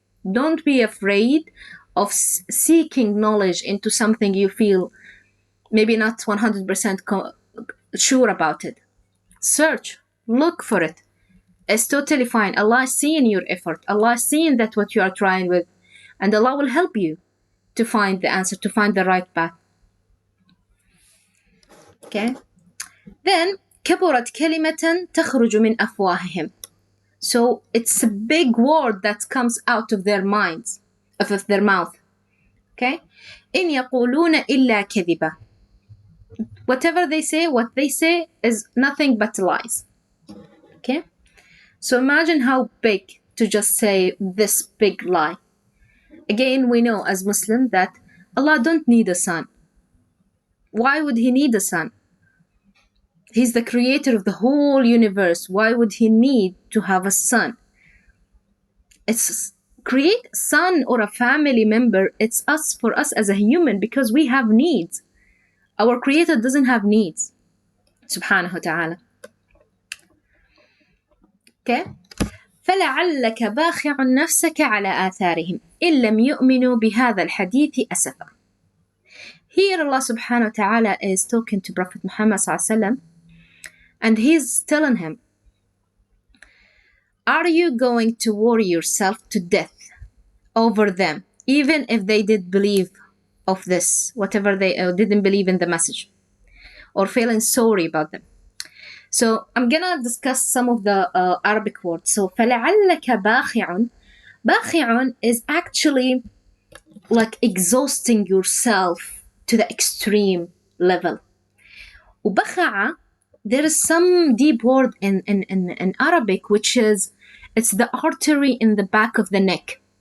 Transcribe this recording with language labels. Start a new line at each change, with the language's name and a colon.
English: Don't be afraid of seeking knowledge into something you feel maybe not 100% sure about it. Search. Look for it. It's totally fine. Allah is seeing your effort. Allah is seeing that what you are trying with. And Allah will help you to find the answer, to find the right path. Okay?
Arabic: Then, كبرت كلمة تخرج من أفواههم.
English: So, it's a big word that comes out of their minds, of their mouth.
Arabic: Okay? إن يقولون إلا كذبا.
English: Whatever they say, what they say is nothing but lies. Okay? So imagine how big to just say this big lie. Again, we know as Muslims that Allah don't need a son. Why would He need a son? He's the creator of the whole universe. Why would He need to have a son? It's create a son or a family member. It's us, for us as a human, because we have needs. Our creator doesn't have needs. Subhanahu wa ta'ala. Okay?
Arabic: فلعلك باخع نفسك على آثارهم إن لم يؤمنوا بهذا الحديث أسفا.
English: Here Allah subhanahu wa ta'ala is talking to Prophet Muhammad sallallahu alaihi wasallam, and he's telling him, are you going to worry yourself to death over them, even if they did believe of this, whatever they didn't believe in the message, or feeling sorry about them? So I'm gonna discuss some of the Arabic words.
Arabic: So فَلَعَلَّكَ بَاخِعٌ.
English: باخِعٌ is actually like exhausting yourself to the extreme level. وبخع, there is some deep word in Arabic, which is, it's the artery in the back of the neck.